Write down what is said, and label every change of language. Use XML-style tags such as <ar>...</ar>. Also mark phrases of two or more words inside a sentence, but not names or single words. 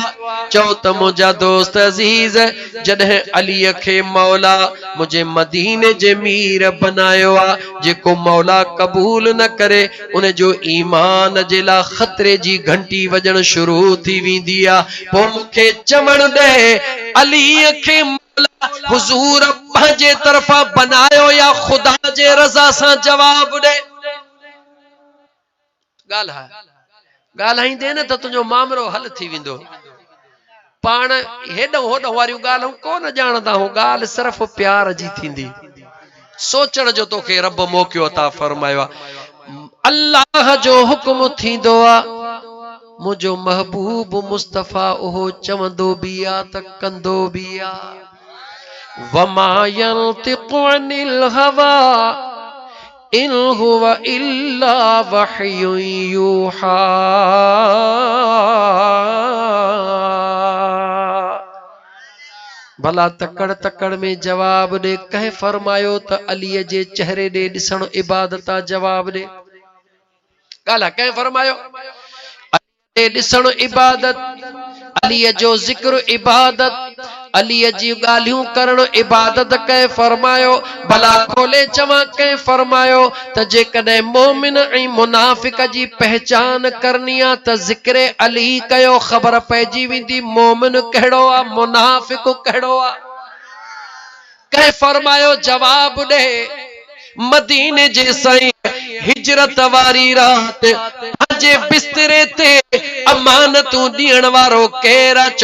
<sd>चो त मुझा दोस्त अजीज, जॾहिं अलीअ खे मौला मुझे मदीने जे मीर बनायो आ, जेको मौला कबूल न करे उन जो ईमान जे ला खतरे जी घंटी वजण शुरू थी वेंदी आ। पो मूंखे चवण दे, अलीअ खे मौला हुजूर पंहिंजे तरफा बनायो या खुदा जे रज़ा सां? जवाब दे। ॻाल्हि ॻाल्हाईंदे न त तुंहिंजो मामलो हल थी वेंदो। पाण हेॾो होॾो वारियूं ॻाल्हियूं कोन ॼाणंदा आहियूं, ॻाल्हि सिर्फ़ प्यार जी थींदी। सोचण जो तोखे रब मौक़ो अता फरमायो आहे। अल्लाह जो हुक्म थींदो आहे, मुंहिंजो महबूब मुस्तफ़ा उहो चवंदो बि आहे त कंदो बि आहे।</sd> <ar>وما ينطق عن الهوى إن هو إلا وحي يوحى.</ar> <sd>भला तकड़ तकड़ में जवाब दे। कह फरमायो त अलीअ जे चेहरे दे ॾिसण इबादत आ, जवाब दे। ॻाल्हि कह फरमायो अलीअ दे ॾिसण इबादत, अलीअ जो ज़िक्र इबादत, अलीअ जी ॻाल्हियूं करण इबादत। कह फरमायो भला खोले चवां, कह फरमायो त जेकॾहिं मोमिन ऐं मुनाफिक जी पहचान करनी आ त ज़िक्र अली कयो, ख़बर पइजी वेंदी मोमिन कहिड़ो आ, मुनाफिक कहिड़ो आ। कह फरमायो जवाब दे। मदीने जे साईं हिजरत वारी रात पंहिंजे बिस्तरे ते अमानतूं ॾियण वारो केर आ?</sd>